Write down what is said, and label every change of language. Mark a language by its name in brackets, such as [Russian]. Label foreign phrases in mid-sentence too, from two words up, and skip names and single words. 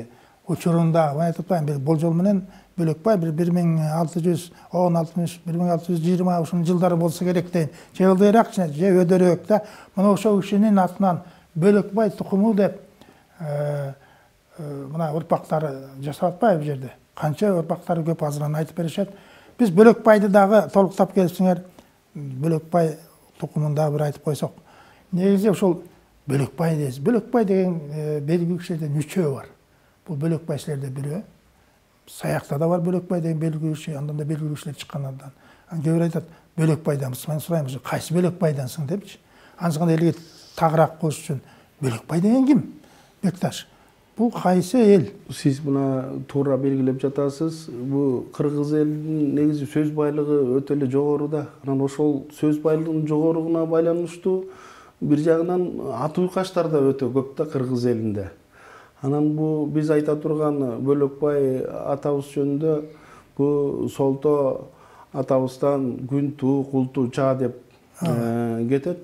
[Kyrgyz] Учурунда, мен айтып атпайм, бир болжол менен Бөлөкбай бир 1616-1620 ушул жылдары болсо керек дейм. Же ылдыйраак, же өйдөрөөк да. Мына ошол кишинин атынан Бөлөкбай тукуму деп мына ұрпақтары жасап атпайбы жерде. [Kazakh] Қанша ұрпақтары көп азыран айтып беришет. Біз Бөлекбайды дағы толықтап келсеңер, Бөлекбай тұқымында бір айтып қойсақ. Негізі ошол Бөлекбай дейсіз. Бөлекбай деген белгілі кішілерден үшеу бар. Бұл Бөлекбайшылерде бірі. Саяқта да бар Бөлекбай деген белгілі кіші, андан да белгілі кішілер шыққаннан. Кейбір айтады, Бөлекбайданбыз. Мен сұраймыз, қайсы Бөлекбайдансың депші. Анысқан елге тағырақ қос үшін, Бөлекбай деген кім? Бекташ. Бұл қайсы ел? Сіз бұна тура белгілеп жатасыз. Бұл қырғыз елінің негізі сөз байлығы өтелі жоғарыда. [Kyrgyz] Ошол сөз байлығының жоғарығына байланыштуу бир жагынан ат уйкаштар да өтө көп да кыргыз элинде. Анан бул биз айта турган Бөлекбай атабыз жөнүндө бул солто атабыздан күн туу, кул туу, чаа деп кетет.